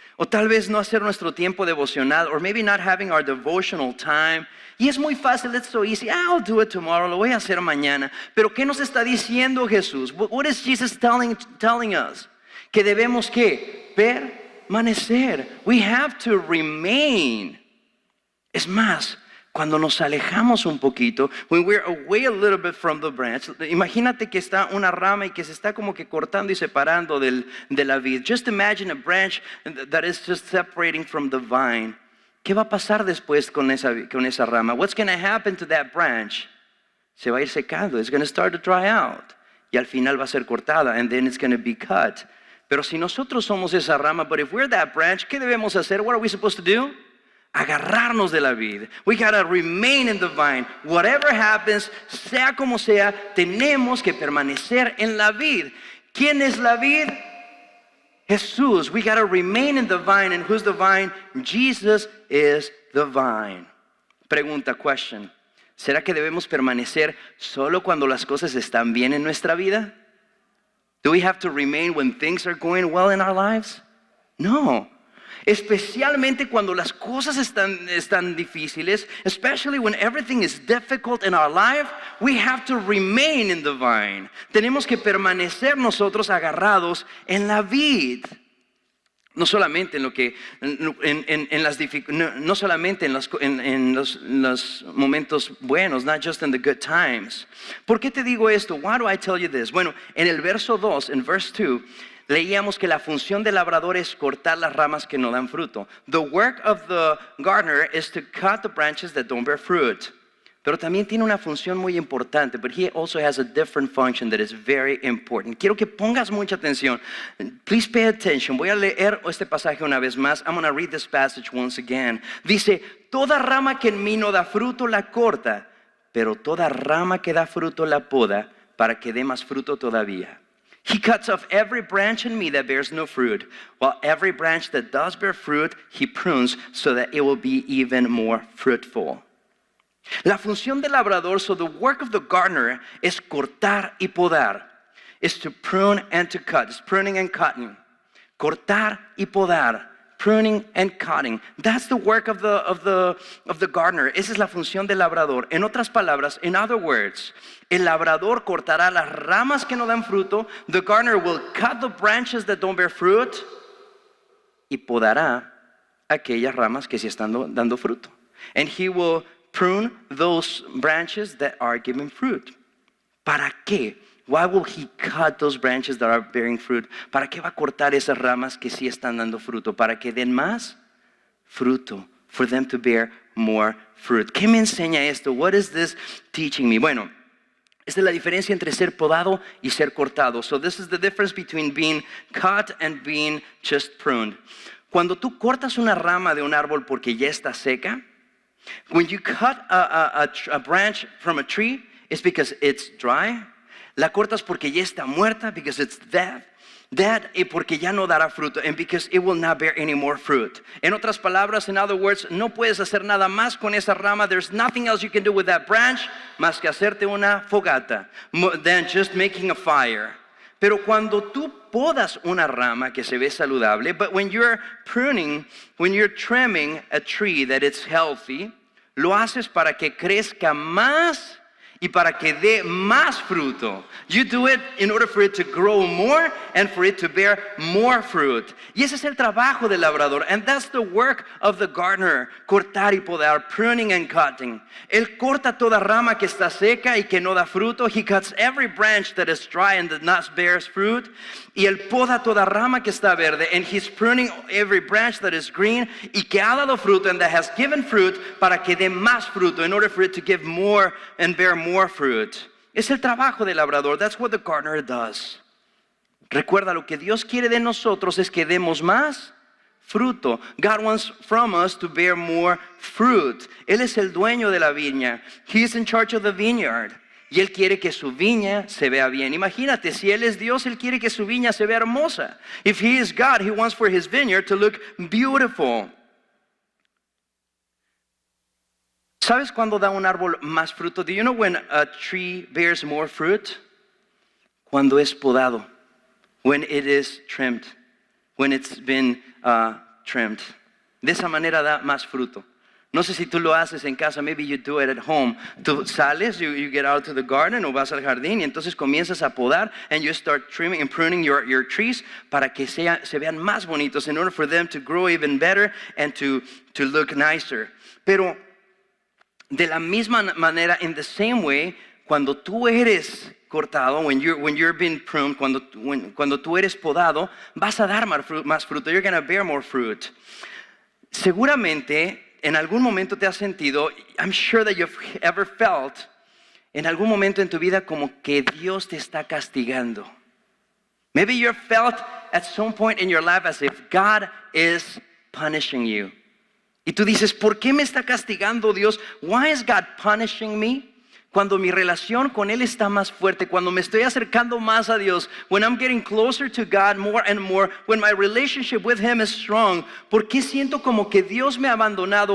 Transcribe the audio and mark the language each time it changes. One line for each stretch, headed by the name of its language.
Spanish: O tal vez no hacer nuestro tiempo devocional,
English: or maybe not having our devotional time.
Spanish: Y es muy fácil,
English: it's so easy. I'll do it tomorrow,
Spanish: lo voy a hacer mañana. Pero ¿qué nos está diciendo Jesús?
English: What is Jesus telling us?
Spanish: Que debemos ¿qué? Permanecer.
English: We have to remain.
Spanish: Es más, cuando nos alejamos un poquito,
English: when we're away a little bit from the branch,
Spanish: imagínate que está una rama y que se está como que cortando y separando de la vid.
English: Just imagine a branch that is just separating from the vine.
Spanish: ¿Qué va a pasar después con esa rama?
English: What's going to happen to that branch?
Spanish: Se va a ir secando.
English: It's going to start to dry out.
Spanish: Y al final va a ser cortada,
English: and then it's going to be cut.
Spanish: Pero si nosotros somos esa rama,
English: but if we're that branch,
Spanish: ¿qué debemos hacer?
English: What are we supposed to do?
Spanish: Agarrarnos de la vid.
English: We gotta remain in the vine. Whatever happens,
Spanish: sea como sea, tenemos que permanecer en la vid. ¿Quién es la vid? Jesús.
English: We gotta remain in the vine. And who's the vine? Jesus is the vine.
Spanish: Pregunta,
English: question.
Spanish: ¿Será que debemos permanecer solo cuando las cosas están bien en nuestra vida?
English: Do we have to remain when things are going well in our lives? No.
Spanish: Especialmente cuando las cosas están difíciles,
English: especially when everything is difficult in our life, we have to remain in the vine.
Spanish: Tenemos que permanecer nosotros agarrados en la vid. No solamente en lo que no solamente en los momentos buenos,
English: not just in the good times.
Spanish: ¿Por qué te digo esto?
English: Why do I tell you this?
Spanish: Bueno, en el verso 2, en verse 2, leíamos que la función del labrador es cortar las ramas que no dan fruto.
English: The work of the gardener is to cut the branches that don't bear fruit.
Spanish: Pero también tiene una función muy importante,
English: but he also has a different function that is very important.
Spanish: Quiero que pongas mucha atención.
English: Please pay attention.
Spanish: Voy a leer este pasaje una vez más.
English: I'm going to read this passage once again.
Spanish: Dice, toda rama que en mí no da fruto la corta, pero toda rama que da fruto la poda para que dé más fruto todavía.
English: He cuts off every branch in me that bears no fruit, while every branch that does bear fruit, he prunes so that it will be even more fruitful.
Spanish: La función del labrador,
English: so the work of the gardener,
Spanish: es cortar y podar.
English: Is to prune and to cut. It's pruning and cutting.
Spanish: Cortar y podar.
English: Pruning and cutting. That's the work of the gardener.
Spanish: Esa es la función del labrador. En otras palabras,
English: in other words,
Spanish: el labrador cortará las ramas que no dan fruto.
English: The gardener will cut the branches that don't bear fruit.
Spanish: Y podará aquellas ramas que sí están dando fruto.
English: And he will prune those branches that are giving fruit.
Spanish: ¿Para qué?
English: Why will he cut those branches that are bearing fruit?
Spanish: ¿Para qué va a cortar esas ramas que sí están dando fruto? ¿Para que den más fruto?
English: For them to bear more fruit.
Spanish: ¿Qué me enseña esto?
English: What is this teaching me?
Spanish: Bueno, esta es la diferencia entre ser podado y ser cortado.
English: So this is the difference between being cut and being just pruned.
Spanish: Cuando tú cortas una rama de un árbol porque ya está seca,
English: when you cut a branch from a tree, it's because it's dry.
Spanish: La cortas porque ya está muerta,
English: because it's dead.
Spanish: Porque ya no dará fruto,
English: and because it will not bear any more fruit.
Spanish: En otras palabras,
English: in other words,
Spanish: no puedes hacer nada más con esa rama.
English: There's nothing else you can do with that branch
Spanish: más que hacerte una fogata,
English: than just making a fire.
Spanish: Pero cuando tú podas una rama que se ve saludable,
English: but when you're pruning, when you're trimming a tree that it's healthy,
Spanish: lo haces para que crezca más y para que dé más fruto.
English: You do it in order for it to grow more and for it to bear more fruit.
Spanish: Y ese es el trabajo del labrador.
English: And that's the work of the gardener.
Spanish: Cortar y podar,
English: pruning and cutting.
Spanish: Él corta toda rama que está seca y que no da fruto.
English: He cuts every branch that is dry and that not bears fruit.
Spanish: Y él poda toda rama que está verde.
English: And he's pruning every branch that is green
Spanish: y que ha dado fruto
English: and that has given fruit
Spanish: para que dé más fruto
English: in order for it to give more and bear more fruit.
Spanish: Es el trabajo del labrador.
English: That's what the gardener does.
Spanish: Recuerda, lo que Dios quiere de nosotros es que demos más fruto.
English: God wants from us to bear more fruit.
Spanish: Él es el dueño de la viña.
English: He is in charge of the vineyard.
Spanish: Y Él quiere que su viña se vea bien. Imagínate, si Él es Dios, Él quiere que su viña se vea hermosa.
English: If He is God, He wants for His vineyard to look beautiful.
Spanish: ¿Sabes cuándo da un árbol más fruto?
English: Do you know when a tree bears more fruit?
Spanish: Cuando es podado.
English: When it is trimmed. When it's been trimmed.
Spanish: De esa manera da más fruto. No sé si tú lo haces en casa,
English: maybe you do it at home.
Spanish: Tú sales,
English: you get out to the garden
Spanish: o vas al jardín y entonces comienzas a podar
English: and you start trimming and pruning your trees
Spanish: para que se vean más bonitos
English: in order for them to grow even better and to look nicer.
Spanish: Pero de la misma manera,
English: in the same way,
Spanish: cuando tú eres cortado,
English: when you're being pruned,
Spanish: cuando tú eres podado, vas a dar más fruto.
English: You're going to bear more fruit.
Spanish: Seguramente, en algún momento te has sentido,
English: I'm sure that you've ever felt,
Spanish: en algún momento en tu vida como que Dios te está castigando.
English: Maybe you've felt at some point in your life as if God is punishing you.
Spanish: Y tú dices, ¿por qué me está castigando Dios?
English: Why is God punishing me?
Spanish: Cuando mi relación con Él está más fuerte, cuando me estoy acercando más a Dios,
English: when I'm getting closer to God more and more, when my relationship with Him is strong,
Spanish: ¿por qué siento como que Dios me ha abandonado?